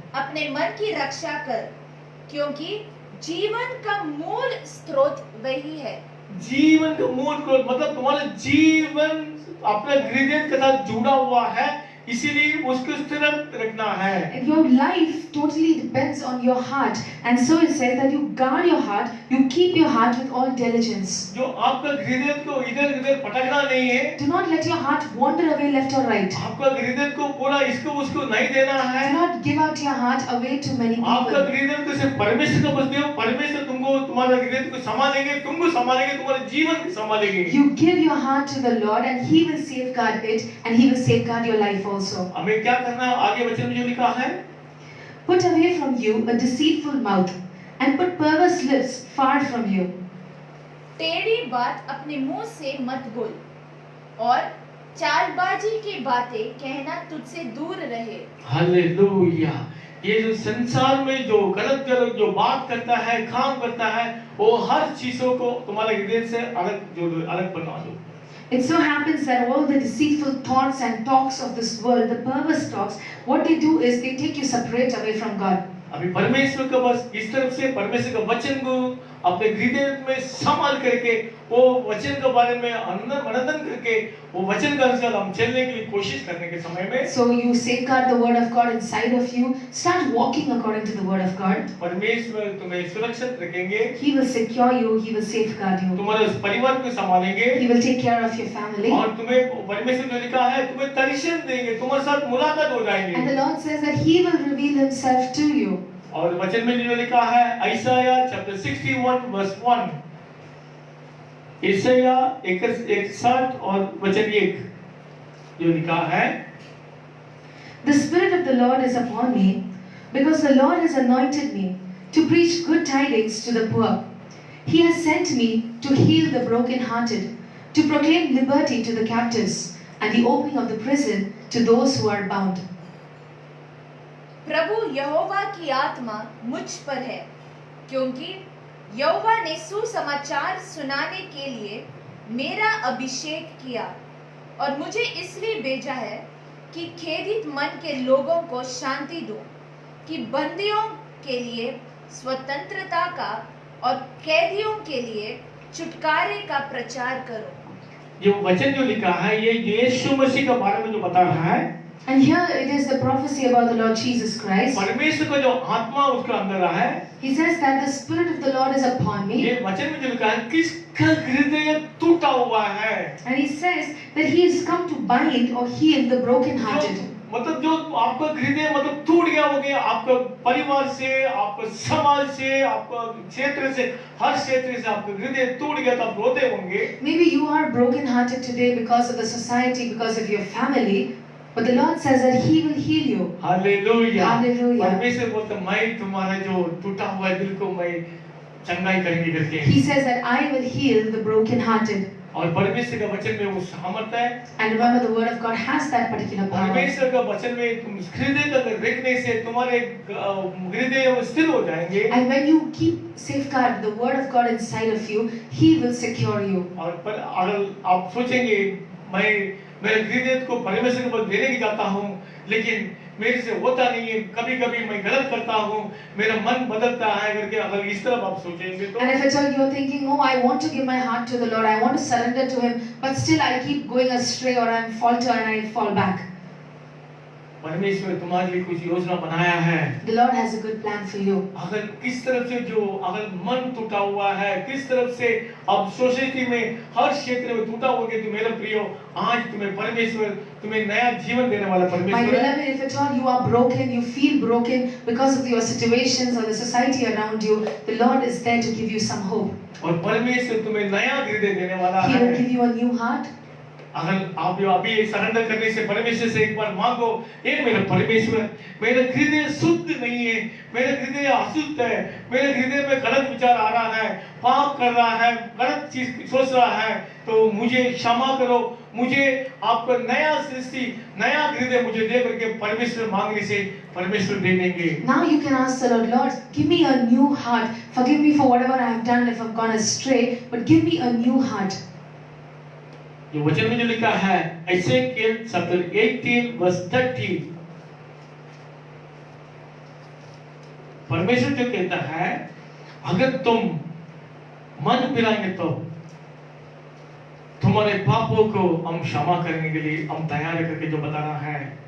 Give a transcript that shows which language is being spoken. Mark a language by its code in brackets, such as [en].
[hi] अपने मन की रक्षा कर, क्योंकि जीवन का मूल स्रोत वही है। जीवन का मूल को मतलब तुम्हारा जीवन अपने हृदय के साथ जुड़ा हुआ है, इसीलिए उसको स्थिर रखना है। [en] Your life totally depends on your heart, and so it says that you guard your heart, you keep your heart with all diligence. [hi] जो आपका हृदय को इधर उधर भटकना नहीं है। [en] Do not let your heart wander away left or right. [hi] आपका हृदय को पूरा इसको उसको नहीं देना है। [en] Do not give out your heart away to many [hi] आपका [en] people. [hi] हृदय को सिर्फ परमेश्वर को बस दो, परमेश्वर तुमको तुम्हारा हृदय को संभालेंगे, तुमको संभालेंगे, तुम्हारे जीवन को संभालेंगे। [en] You give your heart to the Lord, and He will safeguard it, and He will safeguard your life also. [hi] हमें क्या करना है? आगे वचन में जो लिखा है, [en] Put away from you a deceitful mouth, and put perverse lips far from you. [hi] टेढ़ी बात अपने मुंह से मत बोल, और चालबाजी की बातें कहना तुझसे दूर रहे। हालेलुया। ये जो संसार में जो गलत गलत जो बात करता है, काम करता है, वो हर चीजों को तुम्हारे हृदय से अलग बना दो। [en] It so happens that all the deceitful thoughts and talks of this world, the perverse talks, what they do is they take you separate away from God. [hi] अभी परमेश्वर का बस इस तरफ से परमेश्वर का वचन को अपने हृदय में संभाल करके वो वचन के बारे में मनन करके वो वचन के अनुसार हम चलने की कोशिश करने के समय में [en] So you safeguard the word of God inside of you. Start walking according to the word of God. [hi] परमेश्वर तुम्हें सुरक्षित रखेंगे, [en] He will secure you. He will safeguard you. [hi] तुम्हारे परिवार को संभालेंगे [en] He will take care of your family. [hi] और तुम्हें परमेश्वर ने लिखा है तुम्हें दर्शन देंगे, तुम्हारे साथ मुलाकात हो जाएंगे। [en] And the Lord says that He will reveal Himself to you. [hi] और वचन में जो लिखा है आइसाया चैप्टर 61 वर्स 1, आइसाया 61 और वचन 1 जो लिखा है, [en] The Spirit of the Lord is upon me, because the Lord has anointed me to preach good tidings to the poor. He has sent me to heal the brokenhearted, to proclaim liberty to the captives, and the opening of the prison to those who are bound. [hi] प्रभु यहोवा की आत्मा मुझ पर है, क्योंकि यहोवा ने सुसमाचार सुनाने के लिए मेरा अभिषेक किया, और मुझे इसलिए भेजा है कि खेदित मन के लोगों को शांति दूं, कि बंदियों के लिए स्वतंत्रता का और कैदियों के लिए छुटकारे का प्रचार करूं। ये वचन जो लिखा है ये यीशु मसीह के बारे में जो बता रहा है, [en] And here it is the prophecy about the Lord Jesus Christ. [hi] परमेश्वर का जो आत्मा उसके अंदर है, [en] He says that the Spirit of the Lord is upon me. [hi] ये वचन में जो लिखा है किसका हृदय टूटा हुआ है, [en] And he says that he has come to bind or heal the brokenhearted. [hi] मतलब जो आपका हृदय मतलब टूट गया हो गया, आपका परिवार से, आपका समाज से, आपका क्षेत्र से, हर क्षेत्र से आपका हृदय टूट गया तो आप रोते होंगे। [en] Maybe you are brokenhearted today because of the society, because of your family, but the Lord says that he will heal you. [hi] Hallelujah. [en] Hallelujah. [hi] परमेश्वर बोलता है मैं तुम्हारा जो टूटा हुआ दिल को मैं चंगाई करेंगे करके। [en] He says that I will heal the brokenhearted. [hi] और परमेश्वर का वचन में वो सामर्थ है। [en] And remember, the word of God has that particular power. [hi] परमेश्वर का वचन में तुम हृदय का देखने से तुम्हारे हृदय स्थिर हो जाएंगे। [en] And when you keep safeguard the word of God inside of you, he will secure you. [hi] और पर अगर आप सोचेंगे मैं मेरे हृदय को परमेश्वर को देने की चाहता हूँ, लेकिन मेरे से होता नहीं है, कभी-कभी मैं गलत करता हूँ, मेरा मन बदलता है करके अगर इस तरफ आप सोचेंगे तो [en] And if at all you're thinking, oh, I want to give my heart to the Lord, I want to surrender to him, but still I keep going astray or I falter and I fall back. [hi] परमेश्वर तुम्हारे लिए कुछ योजना बनाया है। [en] The Lord has a good plan for you. [hi] अगर किस तरफ से जो अगर मन टूटा हुआ है, किस तरफ से अब सोसाइटी में हर क्षेत्र में टूटा हुआ है, तो मेरे प्रियो आज तुम्हें परमेश्वर तुम्हें नया जीवन देने वाला [en] My [hi] परमेश्वर है। [en] beloved, if at all you are broken, you feel broken because of your situations or the society around you, the Lord is there to give you some hope. [hi] और परमेश्वर तुम्हें नया हृदय देने वाला [en] He will [hi] है। [en] give you a new heart. [hi] अगर आप जो अभी सरेंडर करने से परमेश्वर से एक बार मांगो, ये मेरा परमेश्वर, मेरा हृदय शुद्ध नहीं है, मेरा हृदय अशुद्ध है, मेरे हृदय में गलत विचार आ रहा है, पाप कर रहा है, गलत चीज सोच रहा है, तो मुझे क्षमा करो, मुझे आपका नया सृष्टि, नया हृदय मुझे दे करके परमेश्वर मांगने से परमेश्वर दे देंगे। [en] Now you can ask the Lord, Lord, give me a new heart. Forgive me for whatever I have done if I've gone astray, but give me a new heart. [hi] जो वचन में जो लिखा है एसेकियल चैप्टर 18 वर्स 30, परमेश्वर जो कहता है अगर तुम मन फिराएंगे तो तुम्हारे पापों को हम क्षमा करने के लिए हम तैयार है करके जो बता रहा है।